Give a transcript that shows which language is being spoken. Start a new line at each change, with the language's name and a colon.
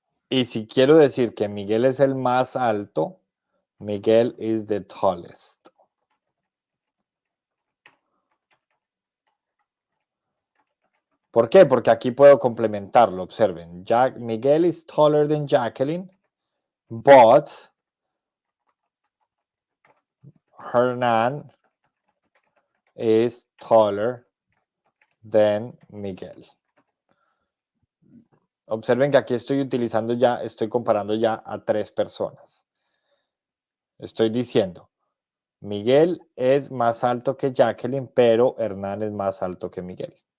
Spanish: Y si quiero decir que Miguel es el más alto,
English: Miguel is the tallest.
Spanish: ¿Por qué? Porque aquí puedo complementarlo. Observen.
English: Miguel is taller than Jacqueline, but Hernán is taller than Miguel.
Spanish: Observen que aquí estoy utilizando ya, estoy comparando ya a tres personas. Estoy diciendo, Miguel es más alto que Jacqueline, pero Hernán es más alto que Miguel.